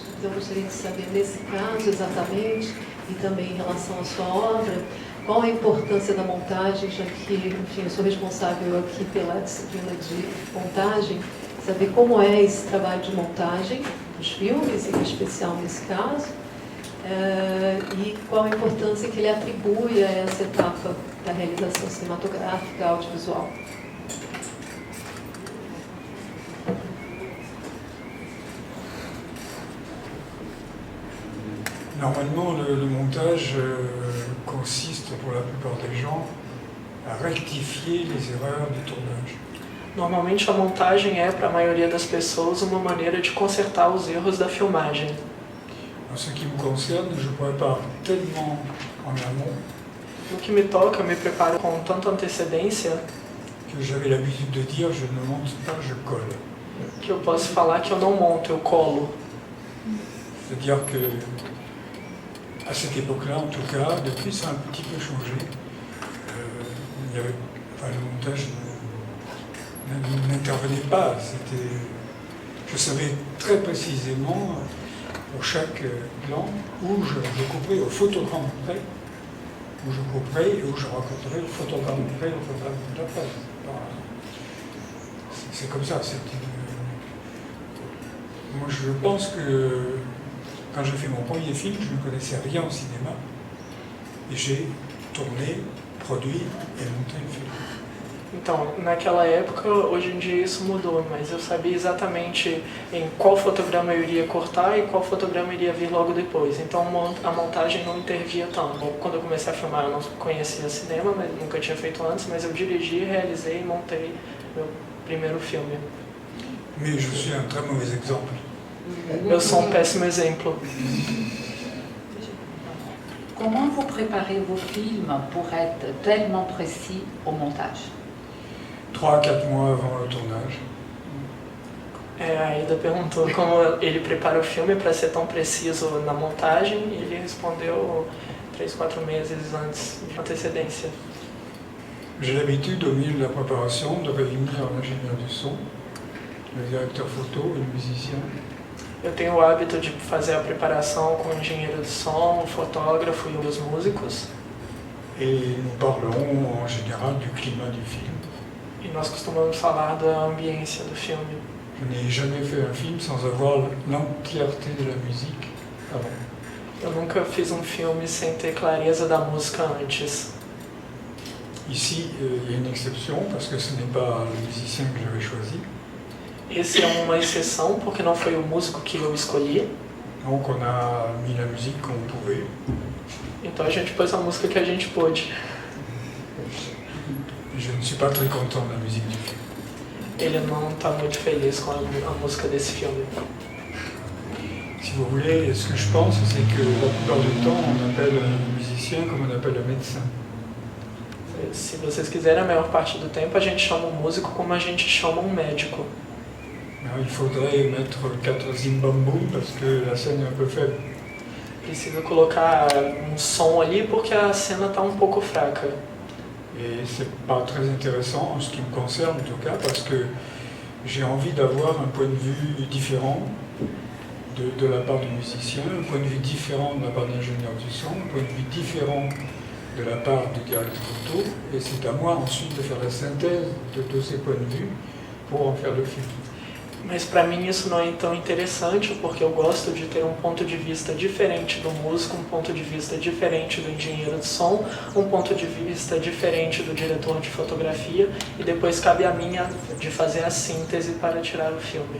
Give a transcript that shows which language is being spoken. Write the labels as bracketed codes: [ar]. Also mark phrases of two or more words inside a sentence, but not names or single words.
[pt] Então eu gostaria de saber, nesse caso exatamente, e também em relação à sua obra, qual a importância da montagem, já que, enfim, eu sou responsável aqui pela disciplina de montagem, saber como é esse trabalho de montagem dos filmes, em especial nesse caso, e qual a importância que ele atribui a essa etapa da realização cinematográfica audiovisual. [fr] Normalement, le montage consiste pour la plupart des gens à rectifier les erreurs du tournage. [pt] Normalmente a montagem é, para a maioria das pessoas, uma maneira de consertar os erros da filmagem. [fr] En ce qui me concerne, je prépare tellement en amont [pt] No que me toca, eu me preparo com tanta antecedência [fr] que j'avais l'habitude de dire je ne monte pas, je colle. [pt] que eu posso falar que eu não monto, eu colo. [fr] C'est-à-dire que, à cette époque-là, en tout cas, depuis ça a un petit peu changé. Le montage n'intervenait pas. Je savais très précisément, pour chaque plan, où je coupais au photogramme près, où je couperai et où je raconterai, le photographerai, le photographe d'après. C'est comme ça. Moi, je pense que quand j'ai fait mon premier film, je ne connaissais rien au cinéma e j'ai tourné, produit e [pt] montei o filme. Então, naquela época, hoje em dia isso mudou, mas eu sabia exatamente em qual fotograma eu iria cortar e qual fotograma iria vir logo depois. Então a montagem não intervia tanto. Quando eu comecei a filmar, eu não conhecia cinema, mas nunca tinha feito antes, mas eu dirigi, realizei e montei meu primeiro filme. [fr] Mais je suis un très mauvais exemple. [pt] Eu sou um péssimo exemplo. [fr] Comment vous préparez vos films pour être tellement précis au montage? 3 à 4 mois avant le tournage. [pt] A Aida perguntou como ele prepara o filme para ser tão preciso na montagem e ele respondeu 3, 4 meses antes de antecedência. [fr] J'ai l'habitude, au milieu de la préparation, de réunir l'ingénieur du son, le directeur photo et le musicien. [pt] Eu tenho o hábito de fazer a preparação com o engenheiro de som, o fotógrafo e os músicos. [fr] Et nous parlerons en général du climat du film. [pt] E nós costumamos falar da ambiência do filme. [fr] Je n'ai jamais fait un film sans avoir l'entièreté de la musique avant. [pt] Eu nunca fiz um filme sem ter clareza da música antes. [fr] Ici, il y a une exception parce que ce n'est pas le musicien que j'avais choisi. [pt] Esse é uma exceção porque não foi o músico que eu escolhi. [fr] Donc on a mis la musique qu'on pouvait. [pt] Então a gente pôs a música que a gente pôde. [fr] Je ne suis pas très content de la musique du film. [pt] Ele não está muito feliz com a música desse filme. [fr] Si vous voulez, ce que je pense, c'est que la plupart du temps, on appelle un musicien comme on appelle un médecin. [pt] Se vocês quiserem, a maior parte do tempo a gente chama um músico como a gente chama um médico. [fr] Alors, il faudrait mettre 4 zimbambou parce que la scène est un peu faible. [pt] Precisa colocar um som ali porque a cena está um pouco fraca. [fr] Et c'est pas très intéressant en ce qui me concerne en tout cas parce que j'ai envie d'avoir un point de vue différent de la part du musicien, un point de vue différent de la part de l'ingénieur du son, un point de vue différent de la part du directeur photo, et c'est à moi ensuite de faire la synthèse de tous ces points de vue pour en faire le film. [pt] Mas para mim isso não é tão interessante porque eu gosto de ter um ponto de vista diferente do músico, um ponto de vista diferente do engenheiro de som, um ponto de vista diferente do diretor de fotografia e depois cabe a mim de fazer a síntese para tirar o filme.